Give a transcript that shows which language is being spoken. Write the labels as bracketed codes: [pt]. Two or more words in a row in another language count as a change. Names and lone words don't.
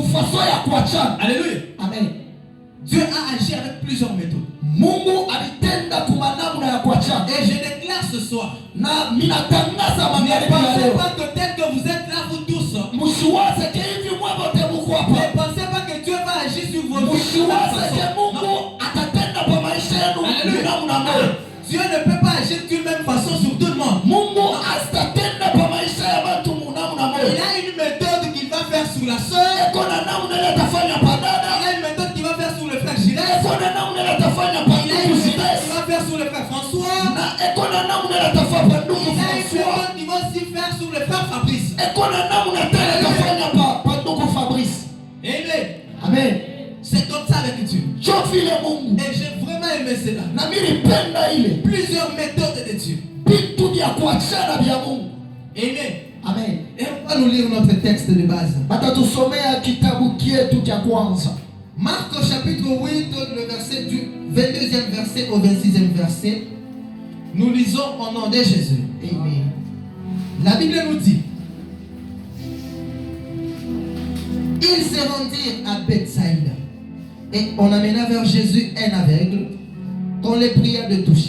[fr] Alléluia. Amen. Dieu a agi avec plusieurs méthodes. [sw] Mungu alitenda kwa namna ya kuachana. [fr] Et je déclare ce soir, [sw] Na minatangaza [fr] ne [sw] magharibi ya [fr] pensez [sw] leo. [fr] pas que tel que vous êtes là, vous tous, [sw] Msiwaze ke hivi mwe wote mko [fr] ne [sw] hapa. [fr] pensez pas que Dieu va agir sur vos vies. [sw] Msiwaze ke [fr] Non. [sw] Mungu atatenda kwa maisha yenu [fr] Alléluia. [sw] namna moja. [fr] Dieu ne peut pas agir d'une même façon sur tout le monde. [sw] Mungu asitatenda kwa maisha ya watu namna [fr] Il [sw] moja. [fr] a une méthode qu'il va faire sur la sœur. [sw] Eko na namna ile atafanya padada. [fr] Il a une méthode qu'il va faire sur le frère Gilles. [sw] Eko na namna ile atafanya [fr] Il a une [sw] pandugu [fr] méthode [sw] Zidesi. [fr] qu'il va faire sur le frère François. [sw] Na eko na namna ile atafanya pandugu [fr] Il a une [sw] François. [fr] méthode qu'il va aussi faire sur le frère Fabrice. [sw] Eko na namna tena atafanya pandugu Fabrice. Amen. Amen. [fr] C'est comme ça avec Dieu. [sw] Jo vile Mungu. [fr] Et j'ai vraiment aimé cela. [sw] Na mimi nipenda ile. [fr] Plusieurs méthodes de Dieu. [sw] Vitu vya kuachana vya Mungu. Amen. Amen. [fr] Et on va nous lire notre texte de base. [sw] Batatusomea kitabu kietu cha kwanza. [fr] Marc au chapitre 8, le verset du 22e verset au 26e verset. Nous lisons au nom de Jésus. Amen. La Bible nous dit: ils se rendirent à Bethsaïda et on amena vers Jésus un aveugle qu'on les pria de toucher.